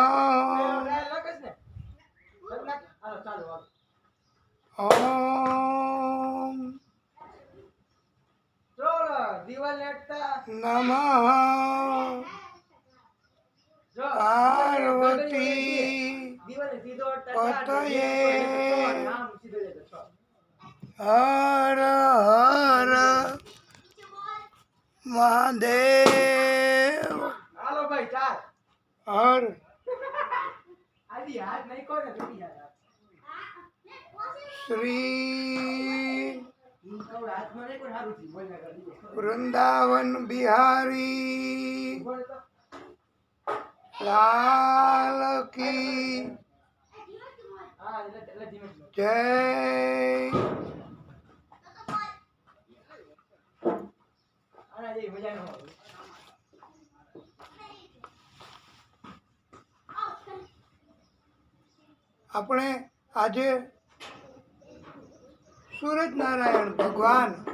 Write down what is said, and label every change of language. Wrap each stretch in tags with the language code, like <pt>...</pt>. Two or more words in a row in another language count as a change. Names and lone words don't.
<sa>ओम नमः पार्वती पतये।</sa> <hi>हर हर महादेव। हर श्री वृंदावन बिहारी लाल की जय।</hi> <gu>આપણે આજે સૂરજ નારાયણ ભગવાન</gu>